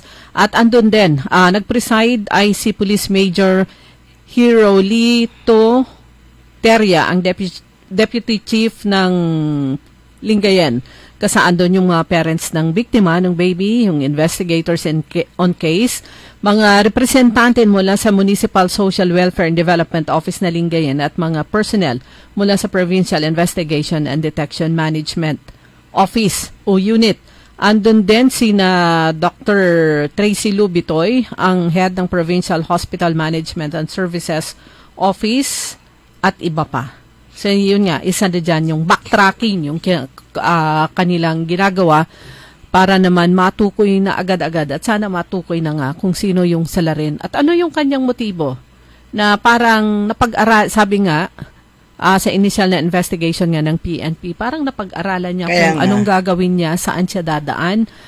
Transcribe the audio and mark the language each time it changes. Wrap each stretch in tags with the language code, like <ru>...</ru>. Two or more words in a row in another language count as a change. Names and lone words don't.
<tl>At andun din, nag-preside ay si Police Major Hirolito Teria, ang Deputy Chief ng Lingayen. Kasaan doon yung mga parents ng biktima, ng baby, yung</tl> <en>investigators on case,</en> <tl>mga representante mula sa Municipal Social Welfare and Development Office na Lingayen at mga personnel mula sa Provincial Investigation and Detection Management Office o Unit. Andun din sina Dr. Tracy Lubitoy, ang head ng Provincial Hospital Management and Services Office, at iba pa. So yun nga, isa na dyan yung backtracking, yung kanilang ginagawa para naman matukoy na agad-agad at sana matukoy na nga kung sino yung salarin at ano yung kanyang motibo na parang sabi nga sa initial na investigation nga ng PNP, parang napag-aralan niya kung anong gagawin niya, saan siya dadaan.</tl>